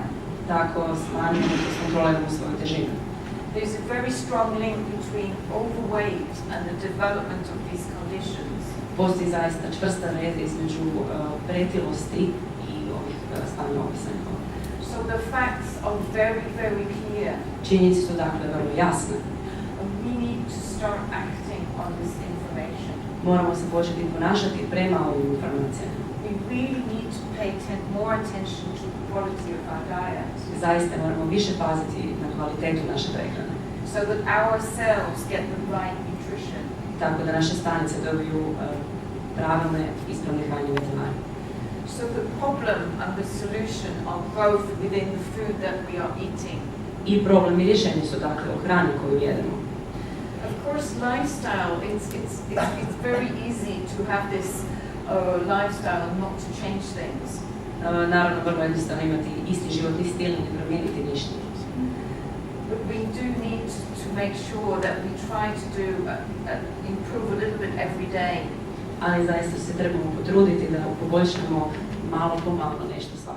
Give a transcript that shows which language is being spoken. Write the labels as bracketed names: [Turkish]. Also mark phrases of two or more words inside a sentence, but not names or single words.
[Croatian] Tako smanjujemo i kontroliramo svoju težinu. [English] There's a very strong link between overweight and the development of these conditions. [Croatian] Postoji zaista čvrsta veza između pretilosti i ovih stanja opisanih. [English] So the facts are very, very clear. [Croatian] Činjenice su dakle vrlo jasne. [English] And we need to start acting on this information. [Croatian] Moramo se početi ponašati prema ovim informacijama. [English] We really need to pay more attention to the quality of our diet. [Croatian] Zaista moramo više paziti na kvalitetu naše prehrane. [English] So that our cells get the right nutrition. [Croatian] Tako da naše stanice dobiju pravilne, ispravne hranjive tvari. [English] So the problem and the solution are both within the food that we are eating. [Croatian] I problem i rješenje su dakle o hrani koju jedemo. [English] Of course, lifestyle, it's very easy to have this lifestyle and not to change things. [Croatian] Naravno, vrlo jednostavno imati isti životni stil i ne promijeniti ništa. [English] But we do need to make sure that we try to improve a little bit every day. [Croatian] Ali zaista se trebamo potruditi da poboljšamo malo po malo nešto